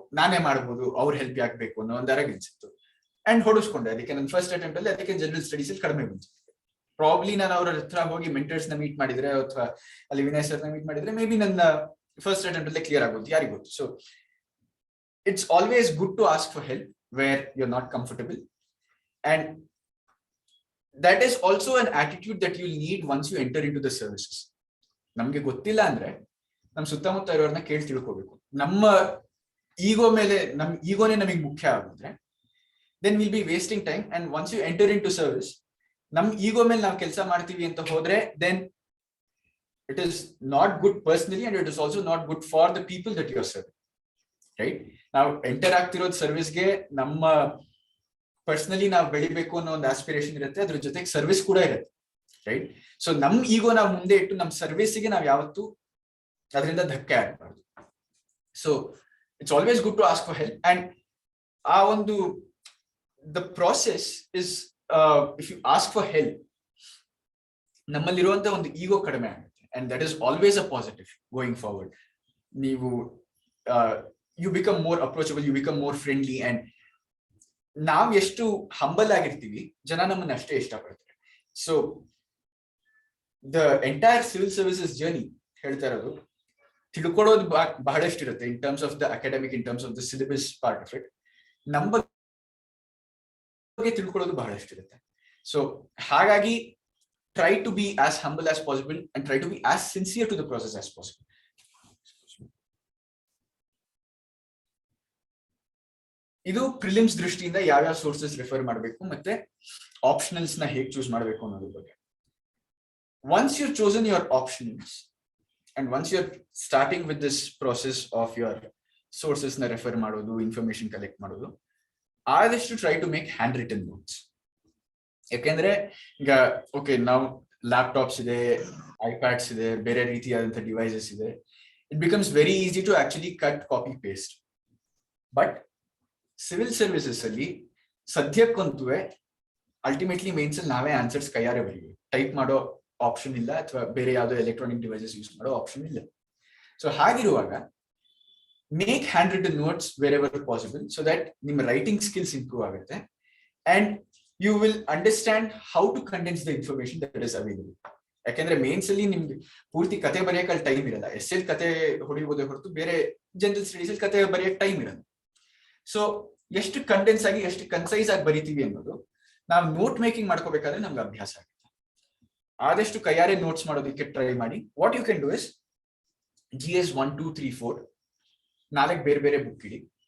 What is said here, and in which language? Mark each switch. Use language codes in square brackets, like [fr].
[kn] ನಾನೇ ಮಾಡ್ಬೋದು, ಅವ್ರ ಹೆಲ್ಪ್ ಆಗ್ಬೇಕು ಅನ್ನೋ ಒಂದು ಆರೋಗ್ಯನ್ಸ್ ಇತ್ತು. ಅಂಡ್ ಹೊಡಿಸ್ಕೊಂಡೆ. ಅದಕ್ಕೆ ನನ್ನ ಫಸ್ಟ್ ಅಟೆಂಪ್ಟ್ ಅಲ್ಲಿ ಅದಕ್ಕೆ ಜನರಲ್ ಸ್ಟಡೀಸ್ ಅಲ್ಲಿ ಕಡಿಮೆ ಬಂತು. ಪ್ರಾಬ್ಲಿ ನಾನು ಅವ್ರ ಹತ್ರ ಹೋಗಿ ಮೆಂಟರ್ಸ್ ನ ಮೀಟ್ ಮಾಡಿದ್ರೆ ಅಥವಾ ಅಲ್ಲಿ ವಿನಯ್ ಸರ್ ನ ಮೀಟ್ ಮಾಡಿದ್ರೆ ಮೇ ಬಿ ನನ್ನ ಫಸ್ಟ್ ಅಟೆಂಪ್ಟ್ ಅಲ್ಲೇ ಕ್ಲಿಯರ್ ಆಗೋದು, ಯಾರಿಗೂ ಗೊತ್ತು. [en] So it's always good to ask for help where you are not comfortable. And that is also an attitude that you'll need once you enter into the services. [kn] ನಮ್ಗೆ ಗೊತ್ತಿಲ್ಲ ಅಂದ್ರೆ ನಮ್ ಸುತ್ತಮುತ್ತ ಇರೋರ್ನ ಕೇಳಿ ತಿಳ್ಕೋಬೇಕು. ನಮ್ಮ ಈಗೋ ಮೇಲೆ, ನಮ್ ಈಗೋನೇ ನಮಗೆ ಮುಖ್ಯ ಆಗಿದ್ರೆ [en] then we'll be wasting time. And once you enter into service, [kn] ನಮ್ ಈಗೋ ಮೇಲೆ ನಾವು ಕೆಲಸ ಮಾಡ್ತೀವಿ ಅಂತ ಹೋದ್ರೆ [en] then it is not good personally, and it is also not good for the people that you are serving. Right? [kn] ನಾವು enter ಆಗ್ತಿರೋದು ಸರ್ವಿಸ್ಗೆ, ನಮ್ಮ ಪರ್ಸನಲಿ ನಾವು ಬೆಳಿಬೇಕು ಅನ್ನೋ ಒಂದು ಆಸ್ಪಿರೇಷನ್ ಇರುತ್ತೆ, ಅದ್ರ ಜೊತೆಗೆ ಸರ್ವಿಸ್ ಕೂಡ ಇರುತ್ತೆ, ರೈಟ್? ಸೊ ನಮ್ ಈಗೋ ನಾವು ಮುಂದೆ ಇಟ್ಟು ನಮ್ಮ ಸರ್ವಿಸ್ಗೆ ನಾವು ಯಾವತ್ತು ಅದರಿಂದ ಧಕ್ಕೆ ಆಗ್ಬಾರ್ದು. [en] So it's always good to ask for help. And ಆ ಒಂದು the process is, if you ask for help, [kn] ನಮ್ಮಲ್ಲಿರುವಂತ ಒಂದು ಈಗೋ ಕಡಿಮೆ ಆಗುತ್ತೆ. [en] And that is always a positive going forward. ನೀವು you become more approachable, you become more friendly. [kn] And ನಾವ್ ಎಷ್ಟು humble ಆಗಿರ್ತೀವಿ, ಜನ ನಮ್ಮನ್ನ ಅಷ್ಟೇ ಇಷ್ಟಪಡ್ತಾರೆ. [en] so the entire civil services journey [kn] ಹೇಳ್ತಾ ಇರೋದು, ತಿಳ್ಕೊಳ್ಳೋದು ಬಹಳಷ್ಟು ಇರುತ್ತೆ [en] In terms of the academic, in terms of the syllabus part of it. [kn] ನಮ್ಮ ಬಗ್ಗೆ ತಿಳ್ಕೊಳ್ಳೋದು ಬಹಳಷ್ಟು ಇರುತ್ತೆ. [en] so [kn] ಹಾಗಾಗಿ [en] try to be as humble as possible and try to be as sincere to the process as possible. [kn] ಇದು prelims ದೃಷ್ಟಿಯಿಂದ ಯಾವ್ಯಾವ sources refer ಮಾಡಬೇಕು ಮತ್ತೆ ಆಪ್ಷನಲ್ಸ್ ನ ಹೇಗೆ ಚೂಸ್ ಮಾಡಬೇಕು ಅನ್ನೋದ್ರ ಬಗ್ಗೆ. [en] once you chosen your optionals and once you are starting with this process of your sources [kn] ನ ರೆಫರ್ ಮಾಡೋದು, ಇನ್ಫಾರ್ಮೇಶನ್ ಕಲೆಕ್ಟ್ ಮಾಡೋದು, ಆದಷ್ಟು [en] Try to make hand written notes. [kn] ಯಾಕೆಂದ್ರೆ ಈಗ ಓಕೆ, ನಾವು ಲ್ಯಾಪ್ಟಾಪ್ಸ್ ಇದೆ, ಐಪ್ಯಾಡ್ಸ್ ಇದೆ, ಬೇರೆ ರೀತಿಯಾದಂತಹ ಡಿವೈಸಸ್ ಇದೆ, [en] It becomes very easy to actually cut, copy, paste. [kn] But civil services ಅಲ್ಲಿ ಸದ್ಯಕ್ಕಂತೂ ಅಲ್ಟಿಮೇಟ್ಲಿ ಮೇನ್ಸ್ ಅಲ್ಲಿ ನಾವೇ ಆನ್ಸರ್ಸ್ ಕೈಯಾರೆ ಬರೀವಿ, ಟೈಪ್ ಮಾಡೋ ಆಪ್ಷನ್ ಇಲ್ಲ, ಅಥವಾ ಬೇರೆ ಯಾವ್ದೋ ಎಲೆಕ್ಟ್ರಾನಿಕ್ ಡಿವೈಸಸ್ ಯೂಸ್ ಮಾಡೋ ಆಪ್ಷನ್ ಇಲ್ಲ. [en] so [kn] ಹಾಗಿರುವಾಗ [en] Make hand written notes wherever possible, so that ನಿಮ್ಮ writing skills improve ಆಗುತ್ತೆ. And you will understand how to condense the information that is available. [kn] ಯಾಕಂದ್ರೆ ಮೇನ್ಸ್ ಅಲ್ಲಿ ನಿಮ್ಗೆ ಪೂರ್ತಿ ಕತೆ ಬರೆಯಕ್ಕೆ ಟೈಮ್ ಇರಲ್ಲ. ಎಸ್ ಎಲ್ ಕತೆ ಹೊಡಿಬೋದೇ ಹೊರತು ಬೇರೆ ಜನರಲ್ ಸ್ಟಡೀಸ್ ಅಲ್ಲಿ ಕತೆ ಬರೆಯಕ್ಕೆ ಟೈಮ್ ಇರಲ್ಲ. ಸೊ ಎಷ್ಟು ಕಂಡೆನ್ಸ್ ಆಗಿ, ಎಷ್ಟು ಕನ್ಸೈಸ್ ಆಗಿ ಬರಿತೀವಿ ಅನ್ನೋದು ನಾವು ನೋಟ್ ಮೇಕಿಂಗ್ ಮಾಡ್ಕೋಬೇಕಾದ್ರೆ ನಮ್ಗೆ ಅಭ್ಯಾಸ ಆಗುತ್ತೆ. ಆದಷ್ಟು ಕೈಯಾರೆ ನೋಟ್ಸ್ ಮಾಡೋದಕ್ಕೆ ಟ್ರೈ ಮಾಡಿ. [en] what you can do is [kn] GS 1, 2, 3, 4 4 ಬೇರೆ ಬೇರೆ ಬುಕ್ ಇಡಿ.